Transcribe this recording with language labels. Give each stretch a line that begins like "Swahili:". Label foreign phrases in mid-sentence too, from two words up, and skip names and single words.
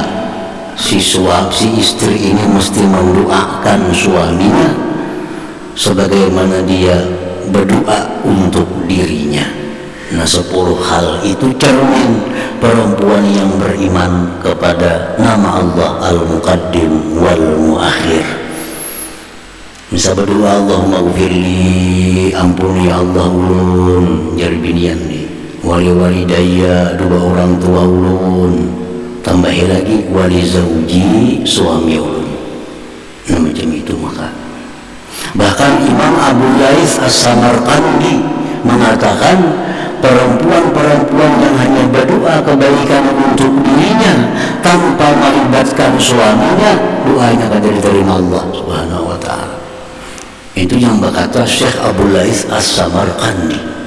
Indonesian: Si istri ini mesti mendoakan suaminya sebagaimana dia berdoa untuk dirinya. Nah, 10 hal itu cermin perempuan yang beriman kepada nama Allah Al-Muqaddim wal Muakhir.
Banjar: Bisa berdoa,
Arabic: اللهم اغفر لي,
Banjar: ampuni ya Allah ulun, jari binian nih,
Arabic: ولوالدي,
Banjar: dua orang tua ulun, tambahi lagi
Arabic: ولزوجي,
Banjar: suami ulun.
Indonesian: Nah, macam itu. Maka bahkan Imam Abu Laits As-Samarqandi mengatakan perempuan-perempuan yang hanya berdoa kebaikan untuk dirinya tanpa melibatkan suaminya, doanya akan diterima Allah
Arabic: سبحانه وتعالى.
Indonesian: Itu yang berkata Syekh Abu Laits As-Samarqandi.